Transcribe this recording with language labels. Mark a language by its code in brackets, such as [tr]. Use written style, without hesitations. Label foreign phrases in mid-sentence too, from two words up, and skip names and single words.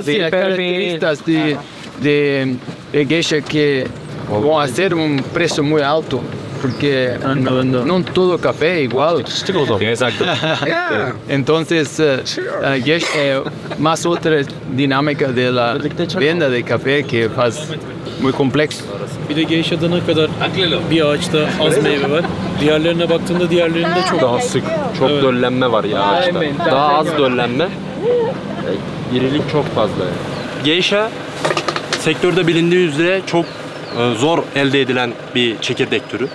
[es] sí, las características de geisha que van a ser un precio muy alto, porque no todo café es igual. Exacto. Entonces, geisha más otra dinámica de la venta de café que es muy complexa. [tr] Bir de geisha'da ne kadar bir ağaçta az meyve var. Diğerlerine baktığında diğerlerinde çok Daha sık, çok döllenme var ya ağaçta. Daha az döllenme, irilik çok fazla. Geisha sektörde bilindiği üzere çok zor elde edilen bir çekirdek türü.